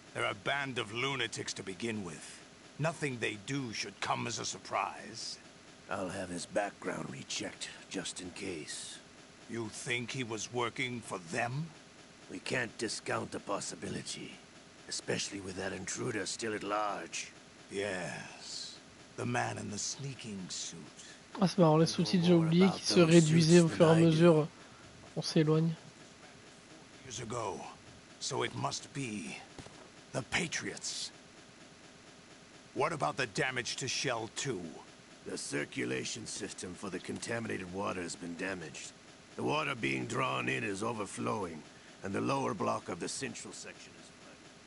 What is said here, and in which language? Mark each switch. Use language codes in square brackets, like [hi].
[en] They're a band of lunatics to begin with. Nothing they do should come as a surprise. I'll have his background rechecked, just in case. You think he was working for them? We can't discount the possibility. Especially with that intruder still at large. Yes. The man in the sneaking suit. [fr] Ah, c'est marrant, les sous-titres, j'ai oublié qu'ils se réduisaient au fur et à mesure on s'éloigne. [en] Years ago. So it must be the Patriots. What about the damage to Shell 2? The circulation system for the contaminated water has been damaged. The water being drawn in is overflowing, and the lower block of the central section is flooded.